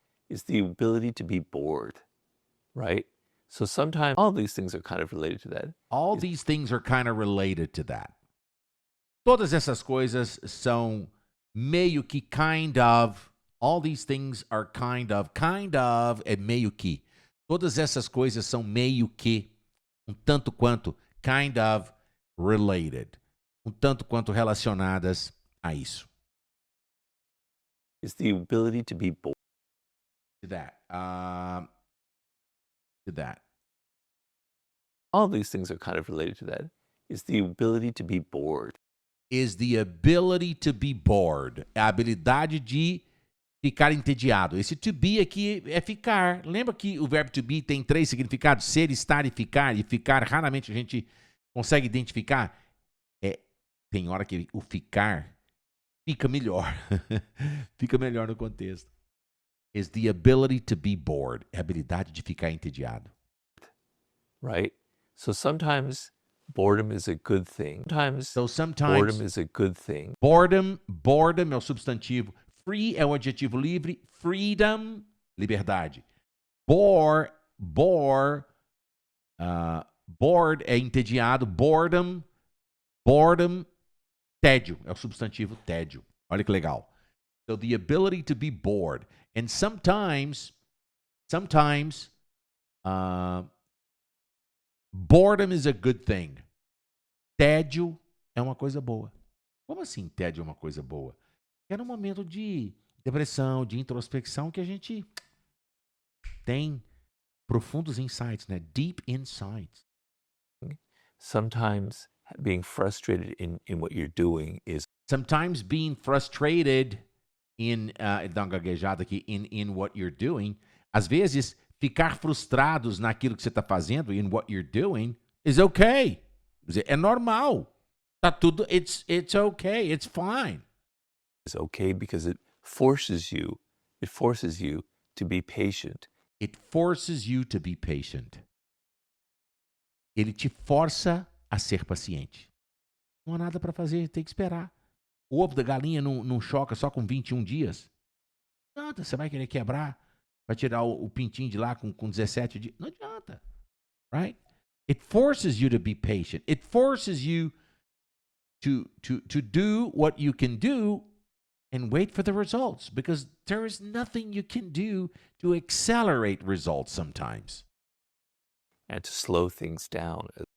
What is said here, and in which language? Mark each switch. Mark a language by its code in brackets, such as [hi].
[en] Is the ability to be bored, right? So sometimes all these things are kind of related to that. All these things are kind of related to that. [pt] Todas essas coisas são meio que [en] kind of. All these things are kind of [pt] é meio que. Todas essas coisas são meio que, tanto quanto [en] kind of related. [pt] Tanto quanto relacionadas a isso. [en] Is the ability to be bored. To that. To that. All these things are kind of related to that. Is the ability to be bored. Is the ability to be bored. [pt] É a habilidade de ficar entediado. Esse [en] to be [pt] aqui é ficar. Lembra que o verbo to be tem 3 significados? Ser, estar e ficar. E ficar, raramente a gente consegue identificar. Tem hora que o ficar fica melhor. Fica melhor no contexto. [en] Is the ability to be bored. [pt] É a habilidade de ficar entediado. [en] Right? So sometimes boredom is a good thing. Sometimes boredom is a good thing. [pt] Boredom é o substantivo. Free é o adjetivo livre. Freedom, liberdade. Bored é entediado. Boredom, tédio, é o substantivo tédio. Olha que legal. [en] So the ability to be bored. And sometimes, boredom is a good thing. [pt] Tédio é uma coisa boa. Como assim tédio é uma coisa boa? É no momento de depressão, de introspecção, que a gente tem profundos insights, né? [en] Deep insights. Sometimes being frustrated in what you're doing is. Sometimes being frustrated [pt] dá uma gaguejada aqui, [en] in what you're doing. [pt] Às vezes, ficar frustrados naquilo que você está fazendo, [en] in what you're doing, is okay. [pt] É normal. Tá tudo, [en] it's okay, it's fine. It's okay because it forces you to be patient. It forces you to be patient. [pt] Ele te força a ser paciente. Não há nada para fazer, tem que esperar. O ovo da galinha não choca só com 21 dias. Não adianta, você vai querer quebrar, vai tirar o pintinho de lá com 17 dias. Não adianta, [en] right? It forces you to be patient. It forces you to do what you can do and wait for the results, because there is nothing you can do to accelerate results sometimes. And to slow things down.